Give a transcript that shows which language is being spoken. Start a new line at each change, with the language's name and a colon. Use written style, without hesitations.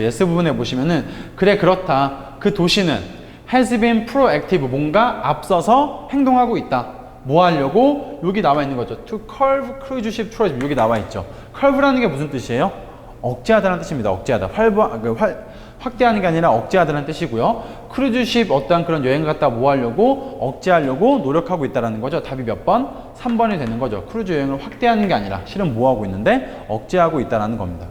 Korean: yes 부분에 보시면은 그래 그렇다. 그 도시는
English: has been proactive,
Korean: 뭔가 앞서서 행동하고 있다. 뭐 하려고? 여기 나와 있는 거죠.
English: To curb cruise ship tourism,
Korean: 여기 나와 있죠. curve라는 게 무슨 뜻이에요? 억제하다는 뜻입니다. 억제하다. 확대하는 게 아니라 억제하다는 뜻이고요. 크루즈십 어떠한 그런 여행 갔다 뭐 하려고? 억제하려고 노력하고 있다는 거죠. 답이 몇 번? 3번이 되는 거죠. 크루즈 여행을 확대하는 게 아니라 실은 뭐 하고 있는데? 억제하고 있다는 겁니다.